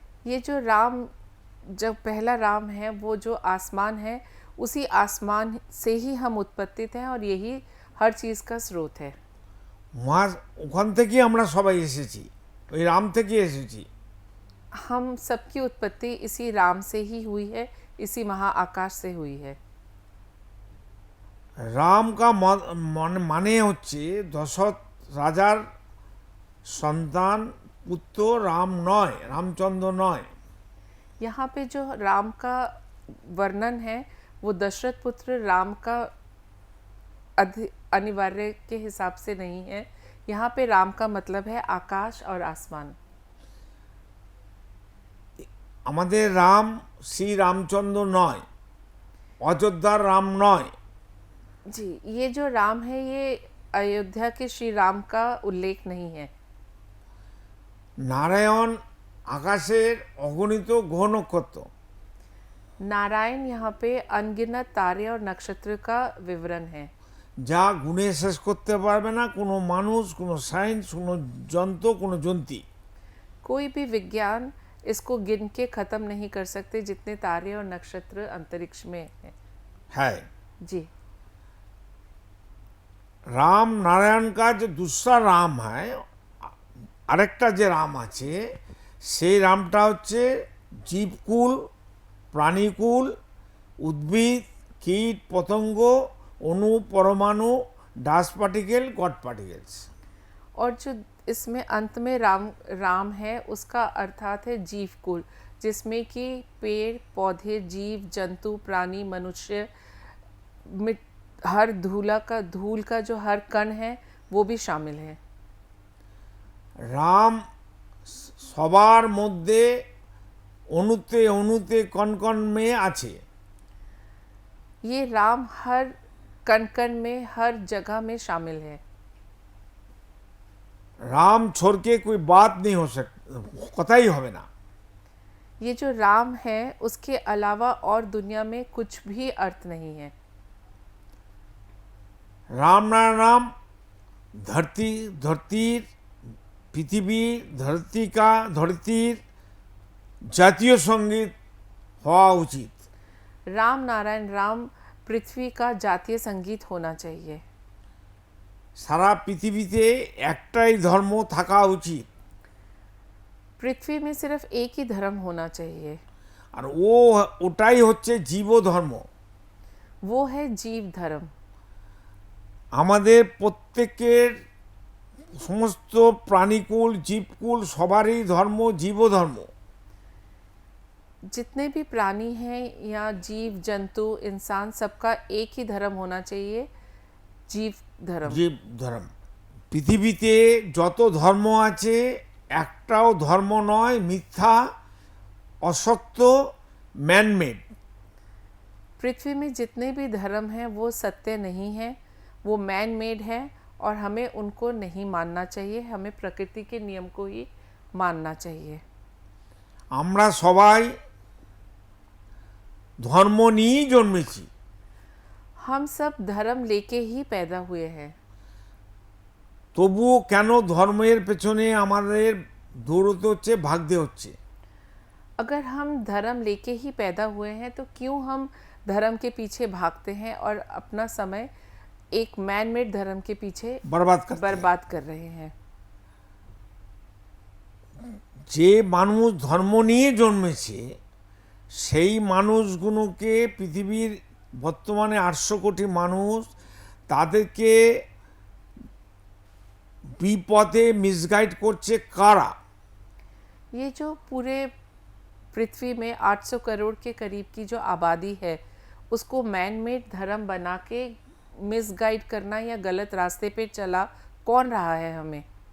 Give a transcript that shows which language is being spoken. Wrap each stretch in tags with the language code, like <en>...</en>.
<hi>ये जो राम, जब पहला राम है वो जो आसमान है, उसी आसमान से ही हम उत्पत्तित हैं और यही हर चीज़ का स्रोत है।</hi> <bn>ওখান থেকেই আমরা সবাই এসেছি, ওই রাম থেকে এসেছি।</bn> <hi>हम सबकी उत्पत्ति इसी राम से ही हुई है, इसी महाआकाश से हुई है।</hi> <bn>রাম का মানে হচ্ছে দশরথ রাজার সন্তান পুত্র রাম নয়, রামচন্দ্র নয়।</bn> <hi>यहाँ पे जो राम का वर्णन है वो दशरथ पुत्र राम का अनिवार्य के हिसाब से नहीं है। यहाँ पे राम का मतलब है आकाश और आसमान।</hi> <bn>আমাদের রাম শ্রী রামচন্দ্র নয়, অযোধ্যার রাম নয়।</bn> <hi>जी, ये जो राम है ये अयोध्या के श्री राम का उल्लेख नहीं है।</hi> <bn>নারায়ণ আকাশের অগণিত গ্রহ নক্ষত্র।</bn> <hi>नारायण यहाँ पे अनगिनत तारे और नक्षत्र का विवरण है,</hi> <bn>যা গুণে শেষ করতে পারবে না কোনো মানুষ, কোনো সায়েন্স, কোনো যন্ত্র, কোনো যন্ত্রী।</bn> <hi>कोई भी विज्ञान इसको गिन के ख़त्म नहीं कर सकते जितने तारे और नक्षत्र अंतरिक्ष में हैं।</hi> <bn>হ্যাঁ,</bn> <hi>जी,</hi> <bn>রাম নারায়ণ</bn> <hi>का जो दूसरा राम है,</hi> <bn>আরেকটা যে রাম আছে, সেই রামটা হচ্ছে জীবকুল, প্রাণীকুল, উদ্ভিদ, কীট, পতঙ্গ, অণু, পরমাণু, ডাস্ট পার্টিকেল, গড পার্টিকেলস।</bn> <hi>और जो इसमें अंत में राम है उसका अर्थात है जीव कुल, जिसमें कि पेड़ पौधे, जीव जंतु, प्राणी, मनुष्य, हर धूल का जो हर कण है वो भी शामिल है।</hi> <bn>রাম সবার মধ্যে অণুতে অণুতে কণ में আছে।</bn> <hi>ये राम हर कण कण में, हर जगह में शामिल है। राम छोड़ के कोई बात नहीं हो सकती, कतई</hi> <bn>হবে না।</bn> <hi>ये जो राम है उसके अलावा और दुनिया में कुछ भी अर्थ नहीं है।</hi> <bn>राम नाम धरतीर पृथ्वी धरतीर জাতীয় संगीत হওয়া উচিত।</bn> <hi>राम नारायण राम पृथ्वी का जातीय संगीत होना चाहिए।</hi> <bn>সারা পৃথিবীতে একটাই ধর্ম থাকা উচিত।</bn> <hi>पृथ्वी में सिर्फ एक ही धर्म होना चाहिए,</hi> <bn>আর ওটাই হচ্ছে জীব ধর্ম।</bn> <hi>वो है जीव धर्म।</hi> <bn>আমাদের প্রত্যেকের সমস্ত প্রাণীকুল জীবকুল সবারই ধর্ম জীব ধর্ম।</bn> <hi>जितने भी प्राणी हैं या जीव जंतु इंसान सबका एक ही धर्म होना चाहिए, जीव धर्म।</hi> <bn>জীব ধর্ম। পৃথিবীতে যত ধর্ম আছে একটাও ধর্ম নয় মিথ্যা, অসত্য, ম্যানমেড।</bn> <hi>पृथ्वी में जितने भी धर्म हैं वो सत्य नहीं हैं, वो मैन मेड हैं और हमें उनको नहीं मानना चाहिए, हमें प्रकृति के नियम को ही मानना चाहिए।</hi> <bn>আমরা সবাই ধর্ম নিয়েই জন্মেছি,</bn> <hi>हम सब धर्म लेके ही पैदा हुए हैं,</hi> <bn>তবুও কেন ধর্মের পেছনে আমাদের দৌড়তে হচ্ছে, ভাগতে হচ্ছে?</bn> <hi>अगर हम धर्म लेके ही पैदा हुए हैं तो क्यों हम धर्म के पीछे भागते हैं और अपना समय एक मैन मेड धर्म के पीछे बर्बाद करते हैं। बर्बाद कर रहे हैं।</hi> <bn>যে মানুষ ধর্ম নিয়ে জন্মেছে সেই মানুষগুলোকে পৃথিবীর বর্তমানে 800 কোটি মানুষ তাদেরকে বিপথে মিসগাইড করছে কারা?</bn> <hi>ये जो पूरे पृथ्वी में 800 करोड़ के करीब की जो आबादी है उसको मैन मेड धर्म बना के मिसगाइड करना या गलत रास्ते पे चला कौन रहा है हमें?</hi>